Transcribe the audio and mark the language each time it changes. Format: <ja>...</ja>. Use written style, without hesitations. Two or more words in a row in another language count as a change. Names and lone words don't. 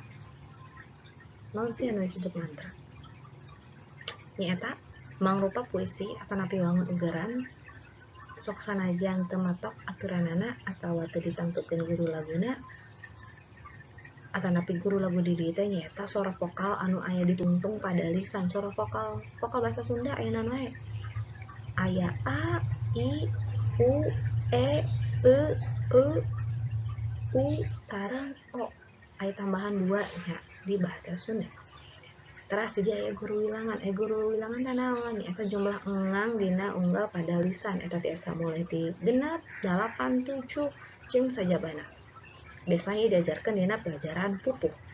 <su>Naon sih anu disebut mantra? Nyaeta mangrupa puisi atanapi wangun ugeran sok sanajan teu matok aturanana atawa teu ditantukeun guru laguna atanapi guru lagu di dieu teh nyaeta sora vokal anu aya ditungtung pada lisan. Sora vokal bahasa Sunda aya naon wae? Aya a, i, u, e, u sareng o. Aya tambahan 2 nya di bahasa Sunda. Teras jadi aya guru wilangan. Guru wilangan teh naon? Eta jumlah engang dina unggal pada lisan. Eta tiasa mulai ti genep, 8, 7 jeung sajabana. Biasanya diajarkeun dina pelajaran pupuh.</su>